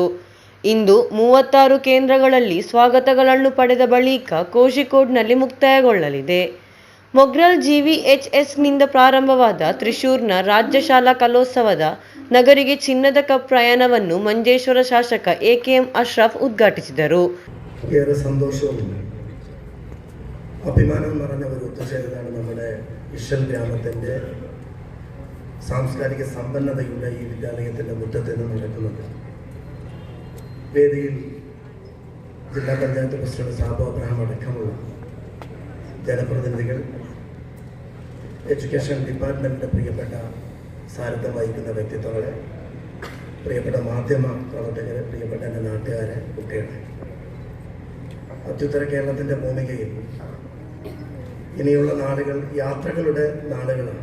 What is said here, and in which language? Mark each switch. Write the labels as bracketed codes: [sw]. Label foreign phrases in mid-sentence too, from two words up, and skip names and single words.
[kn] ಇಂದು 36 ಕೇಂದ್ರಗಳಲ್ಲಿ ಸ್ವಾಗತಗಳನ್ನು ಪಡೆದ ಬಳಿಕ ಕೋಷಿಕೋಡ್ನಲ್ಲಿ ಮುಕ್ತಾಯಗೊಳ್ಳಲಿದೆ. ಮೊಗ್ರಲ್ GVHSನಿಂದ ಪ್ರಾರಂಭವಾದ ತ್ರಿಶೂರ್ನ ರಾಜ್ಯ ಶಾಲಾ ಕಲೋತ್ಸವದ ನಗರಿಗೆ ಚಿನ್ನದ ಕಪ್ ಪ್ರಯಾಣವನ್ನು ಮಂಜೇಶ್ವರ ಶಾಸಕ AKM ಅಶ್ರಫ್ ಉದ್ಘಾಟಿಸಿದರು. [ml] ഏറെ സന്തോഷവും അഭിമാനവും നിറഞ്ഞ ഒരു ഒത്തുചേരലാണ് നമ്മുടെ ഇഷൽ ഗ്രാമത്തിൻ്റെ സാംസ്കാരിക സമ്പന്നതയുടെ ഈ വിദ്യാലയത്തിൻ്റെ മുറ്റത്ത് നിന്ന് നടക്കുന്നത്. വേദിയിൽ ജില്ലാ പഞ്ചായത്ത് പ്രസിഡന്റ് സാബു അബ്രഹാം അടക്കമുള്ള ജനപ്രതിനിധികൾ, എഡ്യൂക്കേഷൻ ഡിപ്പാർട്ട്മെൻറ്റിൻ്റെ പ്രിയപ്പെട്ട സാരഥ്യം വഹിക്കുന്ന വ്യക്തിത്വങ്ങളെ, പ്രിയപ്പെട്ട മാധ്യമ പ്രവർത്തകരെ, പ്രിയപ്പെട്ട എൻ്റെ നാട്ടുകാരെ, കുട്ടികളെ, അത്യുത്തര കേരളത്തിൻ്റെ ഭൂമികയിൽ ഇനിയുള്ള നാളുകൾ യാത്രകളുടെ നാളുകളാണ്.